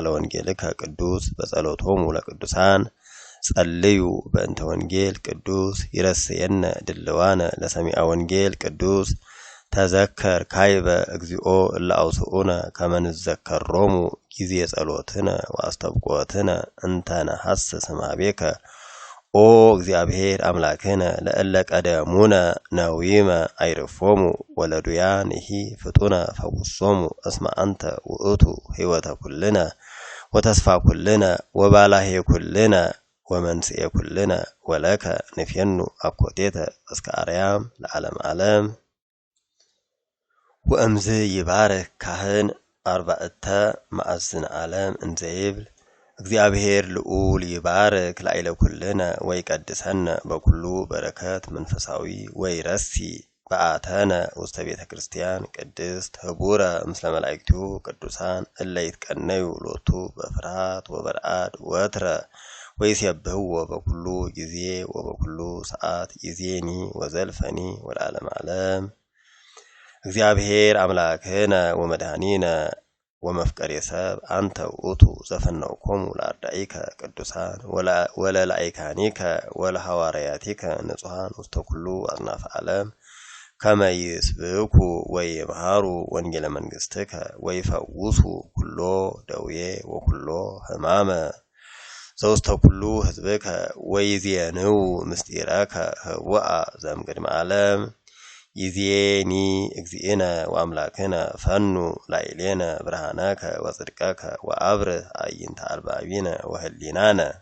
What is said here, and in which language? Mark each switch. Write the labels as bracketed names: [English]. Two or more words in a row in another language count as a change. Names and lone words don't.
[Geez] ወንጌልከ ቅዱስ በጸሎቶሙ ለቅዱሳን ጸልዩ በእንተ ወንጌል ቅዱስ ይረስየነ ድልዋነ ለሰሚዐ ወንጌል ቅዱስ ተዘከር ካይበ እግዚኦ እለ አውስኡነ ከመ ንዘከሮሙ ጊዜ ጸሎትነ ወአስተብቆትነ እንተ ነሐስስ እምኀቤከ ኦ እግዚአብሔር አምላክነ ለእለ ቀደሙነ ነዊመ አይርፎሙ ወለዱያንሂ ፍጡነ ፈውሶሙ እስመ አንተ ውእቱ ሕይወተ ኩልነ ወተስፋ ኩልነ ወባላሄ ኩልነ ወመንስኤ ኩልነ ወለከ ንፌኑ አኮቴተ እስከ አርያም ለዓለም ዓለም። ወእምዝ ይባርክ ካህን አርባዕተ ማዕዝነ ዓለም እንዘ ይብል እግዚአብሔር ልዑል ይባርክ ላዕለ ኩልነ ወይቀድሰነ በኩሉ በረከት መንፈሳዊ ወይረሲ በአተነ ውስተ ቤተ ክርስቲያን ቅድስት ህቡረ ምስለ መላእክቲሁ ቅዱሳን እለ ይትቀነዩ ሎቱ በፍርሃት ወበርአድ ወትረ ወይሴብሕዎ በኩሉ ጊዜ ወበኩሉ ሰዓት ይዜኒ ወዘልፈኒ ወለዓለመ ዓለም። እግዚአብሔር አምላክነ ወመድኃኒነ ወመፍቀሬ ሰብ አንተ ውእቱ ዘፈነውኮሙ ለአርዳኢከ ቅዱሳን ወለላእካኒከ ወለሐዋርያቲከ ንጹሐን ውስተ ኩሉ አጽናፈ ዓለም ከመ ይስብኩ ወይምሃሩ ወንጌለ መንግሥትከ ወይፈውሱ ኩሎ ደዌ ወኩሎ ሕማመ ዘውስተ ኩሉ ህዝብከ ወይዜንው ምስጢረከ ህወአ ዘእምቅድመ ዓለም ይዜኒ እግዚእነ ወአምላክነ ፈኑ ላዕሌነ ብርሃነከ ወጽድቀከ ወአብርህ አዕይንተ አልባቢነ ወህሊናነ